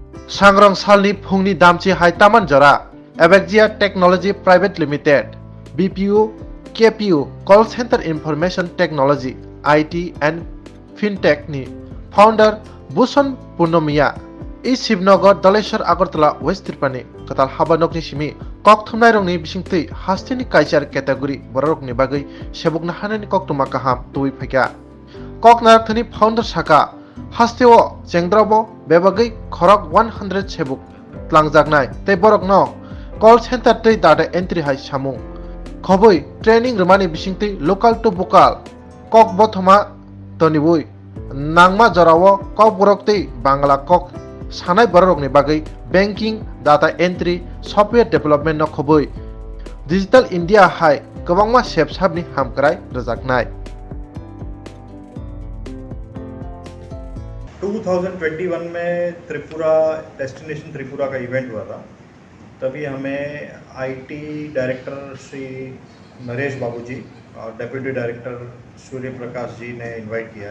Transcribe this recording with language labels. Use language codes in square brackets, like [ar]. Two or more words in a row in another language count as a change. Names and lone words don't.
[trp] सांग्रां सालनि फुंनि दामची हाय तामान जरा एबेक्जिया टेक्नोलॉजी प्राइवेट लिमिटेड [en] BPO KPO call center information technology IT and fintech [trp] नि फाउंडर भूषण पूर्णमिया ई शिवनगर दलेश्वर अगरतला वेस्ट त्रिपुरानि कताल हाबानकनि सिमी कक थुमनाय रंनि बिसिंथै हास्तिनि काइचार कैटेगरी बररकनि बागै सेबुकना हानायनि कक्तुमा काहाम तुइ फैका कक नारथनि फाउंडर साका हास्तेओ चेंद्राबो बेबागै खरक 100 सेबुक tlangjaknai tei borok no [en] call center [trp] tei [en] data entry [trp] hai samung khoboi training rumani bisingtei [en] local to vocal [trp] kok bothoma tonibui nangma jorao kok borok tei bangla kok sanai borok ni bagai [en] banking data entry software development [trp] no khoboi [en] digital india [trp] hai kwbangma sebsabni hamkrai rojaknai [hi] 2021 में त्रिपुरा डेस्टिनेशन त्रिपुरा का इवेंट हुआ था। तभी हमें [en] IT director [hi] श्री नरेश बाबू जी और [en] deputy director [hi] सूर्य प्रकाश जी ने इनवाइट किया है।